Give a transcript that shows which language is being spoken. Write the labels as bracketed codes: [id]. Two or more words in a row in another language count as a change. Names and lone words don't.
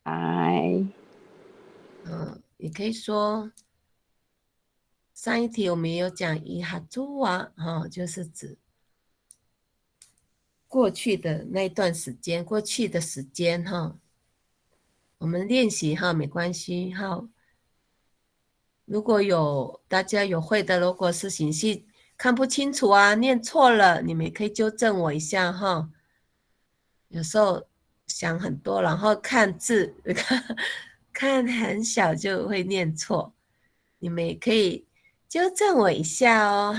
[zh] 也可以說上一題我們有講以下做就是指過去的那段時間，過去的時間哈。我們練習哈，沒關係哈。如果大家有会的，如果是形式看不清楚啊，念错了，你们也可以纠正我一下哈。有时候想很多，然后看字看很小就会念错，你们也可以纠正我一下哦。